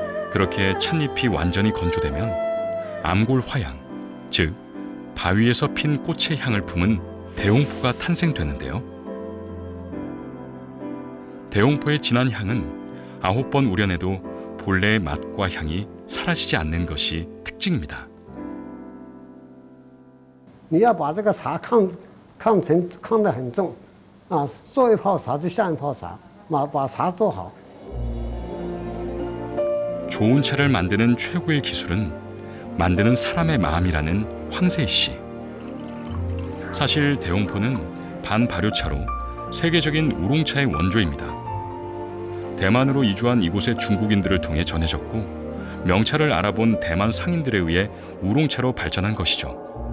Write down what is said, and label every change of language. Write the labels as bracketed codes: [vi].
[ko] 그렇게 찻잎이 완전히 건조되면 암골 화향, 즉 바위에서 핀 꽃의 향을 품은 대홍포가 탄생되는데요. 대홍포의 진한 향은 9번 우려내도 본래의 맛과 향이 사라지지 않는 것이 특징입니다. [zh] 你要把这个茶抗得很重，做一泡茶就像一泡茶，把茶做好。 [ko] 좋은 차를 만드는 최고의 기술은 만드는 사람의 마음이라는 황세희 씨. 사실 대홍포는 반발효차로 세계적인 우롱차의 원조입니다. 대만으로 이주한 이곳의 중국인들을 통해 전해졌고 명차를 알아본 대만 상인들에 의해 우롱차로 발전한 것이죠.